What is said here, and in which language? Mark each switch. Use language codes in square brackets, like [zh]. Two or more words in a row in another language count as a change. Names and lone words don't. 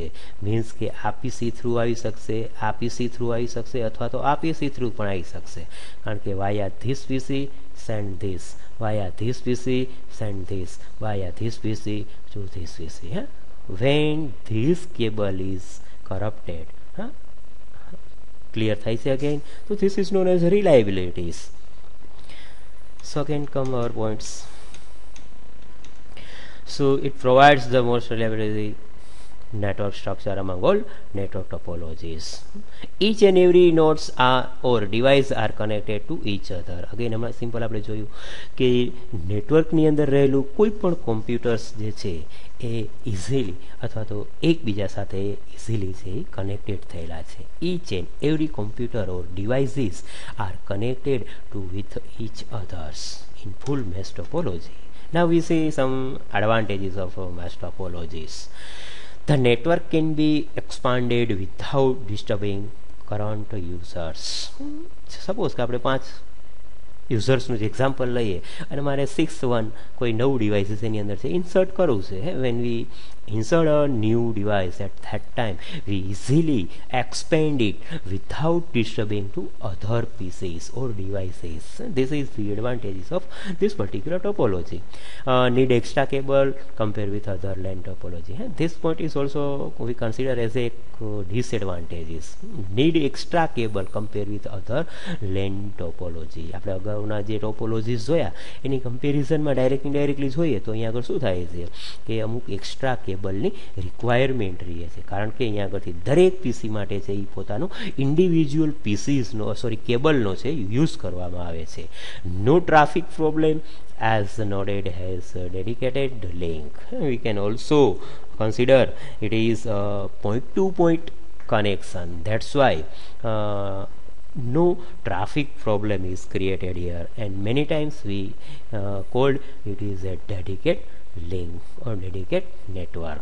[gu] મીન્સ કે આ [en] PC through [gu] આવી શકશે, આ [en] PC through [gu] આવી શકશે અથવા તો આ [en] PC through [gu] પણ આવી શકશે કારણ કે [en] via this PC send this, via this PC send this, via this PC to this PC. when this cable is corrupted clear [gu] થાય છે [en] again. So this is known as reliabilities. Second come our points. So it provides the most reliability network structure among all network topologies. Each and every nodes are or device are connected to each other. [gu] Again હમણાં સિમ્પલ આપણે જોયું કે નેટવર્કની અંદર રહેલું કોઈ પણ કોમ્પ્યુટર્સ જે છે એ ઇઝીલી અથવા તો એકબીજા સાથે ઇઝીલી છે કનેક્ટેડ થયેલા છે. [en] Each and every computer or devices are connected to with each others in full mesh topology. Now we see some advantages of mesh topologies. The network can be expanded without disturbing current users. [gu] Suppose કે આપણે 5 યુઝર્સનું જ એક્ઝામ્પલ લઈએ અને મારે 6 કોઈ નવું ડિવાઇસીસ એની અંદર છે ઇન્સર્ટ કરવું છે. [en] when we insert a new device at that time we easily expand it without disturbing to other PCs or devices. This is the advantages of this particular topology. Need extra cable compared with other LAN topology. This point is also we consider as a disadvantages. Need extra cable compared with other LAN topology. [gu] આપણે અગાઉના જે ટોપોલોજીસ જોયા એની કમ્પેરિઝનમાં [en] direct indirectly [gu] જોઈએ તો અહીંયા આગળ શું થાય છે કે અમુક એક્સ્ટ્રા કેબલની રિક્વાયરમેન્ટ રહે છે કારણ કે અહીંયા આગળથી દરેક પીસી માટે છે એ પોતાનું ઇન્ડિવિજ્યુઅલ પીસીસનો કેબલનો છે યુઝ કરવામાં આવે છે. [en] no traffic problem as noded has a dedicated link. We can also consider it is a point-to-point connection. That's why no traffic problem is created here, and many times we called it is a dedicated link or dedicated network.